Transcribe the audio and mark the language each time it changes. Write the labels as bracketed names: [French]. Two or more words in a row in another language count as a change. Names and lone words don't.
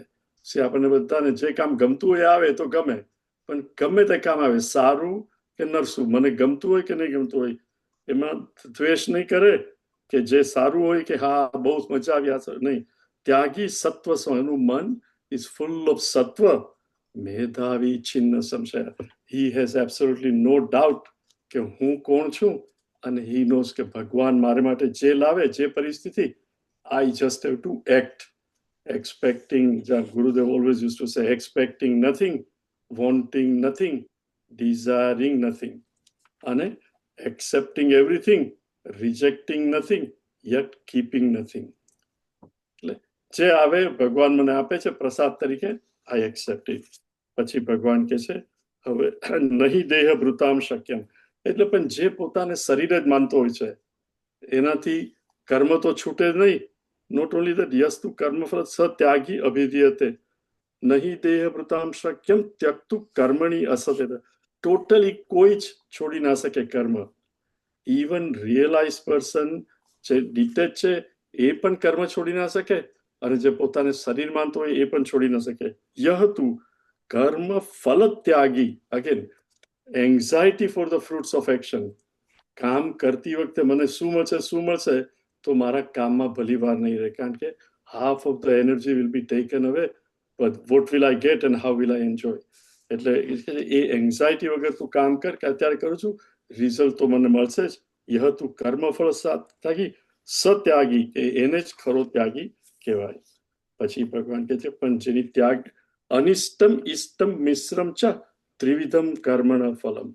[Gujarati] આપણને બધાને જે કામ ગમતું હોય આવે તો ગમે, પણ ગમે તે કામ આવે, સારું કે નરસું, મને ગમતું હોય કે નહીં ગમતું હોય, એમાં દ્વેષ નહીં કરે. કે જે સારું હોય કે હા બહુ મજા આવ્યા, નહીં. ત્યાગી સત્વ, એનું મન [English] is full of [Gujarati] સત્વ, [Sanskrit] મેધાવી છિન્ન સંશય. [English] He has absolutely no doubt [Gujarati] કે હું કોણ છું, અને [English] he knows [Gujarati] કે ભગવાન મારે માટે જે લાવે, જે પરિસ્થિતિ, [English] I just have to act. Expecting, Gurudev always used to say, expecting nothing, wanting nothing, desiring nothing, and accepting everything, rejecting nothing, yet keeping nothing. [Gujarati] એટલે જે આવે ભગવાન મને આપે છે પ્રસાદ તરીકે, [English] I accept it. [Gujarati] પછી ભગવાન કહે છે હવે [Sanskrit] નહીં દેહ ભૃતામ શક્યમ, [Gujarati] એટલે પણ જે પોતાને શરીર જ માનતો હોય છે એનાથી કર્મ તો છૂટે જ નહીં. [English] Not only that, [Sanskrit] यस्तु कर्मफल सत्यागी अभिधीयते. नहि देह भृतां शक्यं त्यक्तुं कर्माणि अशेषतः. [Gujarati] Totally કોઈ જ છોડી ના શકે કર્મ. [English] Even realized person [Gujarati] જે ડિટેચ છે એ પણ કર્મ છોડી ના શકે, અને જે પોતાને શરીર માનતો હોય એ પણ છોડી ના શકે. [Sanskrit] યહ તુ કર્મ ફલ ત્યાગી. [English] Again, anxiety for the fruits of action. [Gujarati] કામ કરતી વખતે મને શું મળશે તો મારા કામમાં ભલી વાર નહીં રહે, કારણ કે [English] half of the energy will be taken away, but what will I get and how will I enjoy? [Gujarati] એટલે એ એન્ઝાયટી વગર તું કામ કર કે અત્યારે કરું છું, રિઝલ્ટ તો મને મળશે જ. [Sanskrit] યહ તું કર્મફળ ત્યાગી સત્યાગી, [Gujarati] કે એને જ ખરો ત્યાગી કહેવાય. પછી ભગવાન કહે છે પણ જેની ત્યાગ [Sanskrit] અનિષ્ટમ ઇષ્ટમ મિશ્રમ ચ ત્રિવિધમ કર્મણ ફલમ.